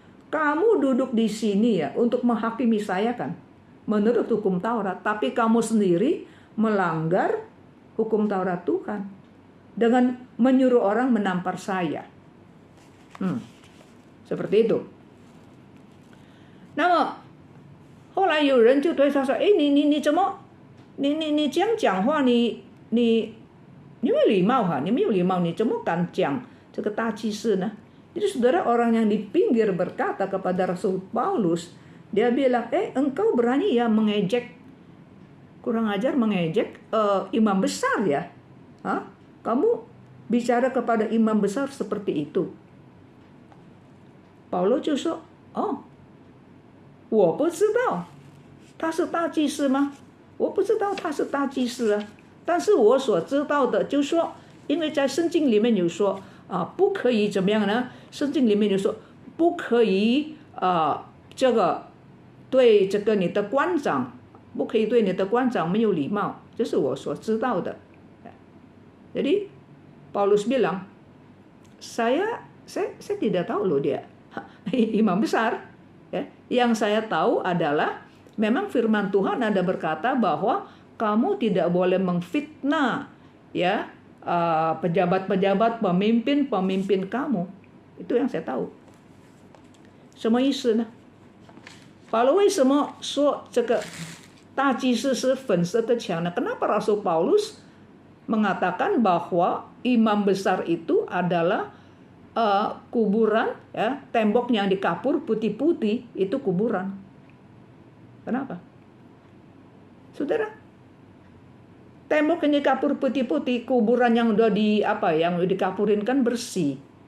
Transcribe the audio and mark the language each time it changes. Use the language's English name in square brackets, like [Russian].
[Indonesian] Kamu duduk di sini ya untuk menghakimi saya kan menurut hukum Taurat, tapi kamu sendiri melanggar hukum Taurat Tuhan dengan menyuruh orang menampar saya. Seperti itu. [Chinese] 那么后来有人就对他说：“你怎么，你这样讲话，你没有礼貌哈，你没有礼貌，你怎么敢讲这个大祭司呢？” [Indonesian] Jadi saudara, orang yang di pinggir berkata kepada Rasul Paulus, dia bilang, engkau berani ya mengejek, kurang ajar mengejek imam besar ya? Hah? Kamu bicara kepada imam besar seperti itu. [Chinese] Paulus就说：“我不知道他是大祭司吗？我不知道他是大祭司啊。但是我所知道的就是说，因为在圣经里面有说不可以怎么样呢？圣经里面有说不可以这个对这个你的官长，不可以对你的官长没有礼貌，这是我所知道的。 [Indonesian] Jadi Paulus bilang, saya tidak tahu loh dia imam besar. Ya, yang saya tahu adalah memang firman Tuhan ada berkata bahwa kamu tidak boleh memfitnah ya pejabat-pejabat, pemimpin-pemimpin kamu. Itu yang saya tahu. [Chinese] 什么意思呢？保罗为什么说这个大祭司是粉色的墙呢？ [Indonesian] Kenapa Rasul Paulus mengatakan bahwa imam besar itu adalah kuburan, ya, tembok yang dikapur putih-putih itu kuburan. Kenapa? Saudara, tembok yang dikapur putih-putih, kuburan yang udah yang dikapurin kan bersih.